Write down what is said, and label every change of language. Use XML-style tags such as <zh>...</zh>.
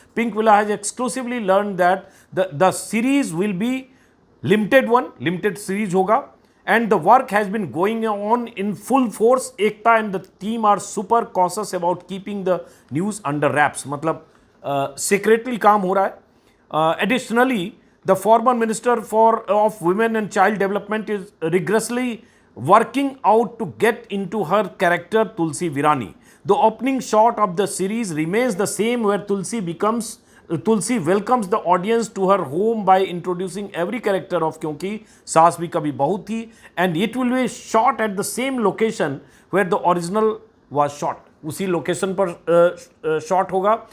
<en>Pink Villa has exclusively learned that the series will be limited series होगा, and the work has been going on in full force. Ekta and the team are super cautious about keeping the news under wraps.</en> <hi>मतलब secretly काम हो रहा है।</hi> <en>Additionally, the former minister of women and child development is rigorously working out to get into her character Tulsi Virani. The opening shot of the series remains the same, where Tulsi welcomes the audience to her home by introducing every character of Kyunki Saas Bhi Kabhi Bahu Thi, and it will be shot at the same location where the original was shot.</en> <hi>उसी location पर shot होगा</hi>